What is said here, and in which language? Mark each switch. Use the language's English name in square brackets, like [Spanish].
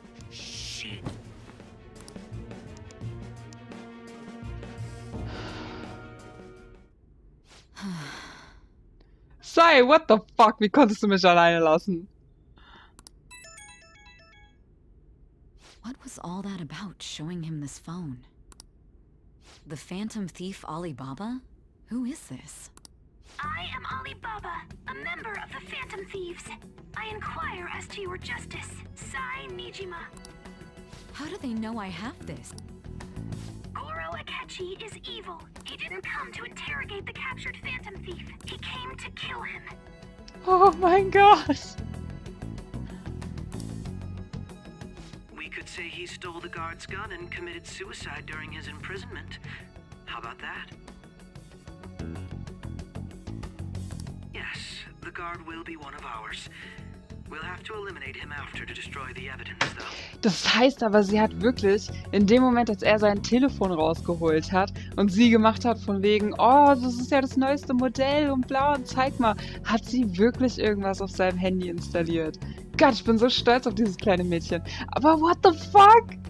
[English] Shit. Sei, what the fuck? [German] Wie konntest du mich alleine lassen? [English] What was all that about, showing him this phone? The phantom thief Alibaba? Who is this? I am Alibaba, a member of the Phantom Thieves. I inquire as to your justice. Sai Nijima. How do they know I have this? Goro Akechi is evil. He didn't come to interrogate the captured Phantom Thief. He came to kill him. [German] Oh mein Gott. [English] We could say he stole the guard's gun and committed suicide during his imprisonment. How about that? Yes, the guard will be one of ours. We'll have to eliminate him after to destroy the evidence, though. [German] Das heißt aber, sie hat wirklich, in dem Moment, als er sein Telefon rausgeholt hat und sie gemacht hat von wegen, oh, das ist ja das neueste Modell und bla und zeig mal, hat sie wirklich irgendwas auf seinem Handy installiert. Gott, ich bin so stolz auf dieses kleine Mädchen. Aber [English] what the fuck?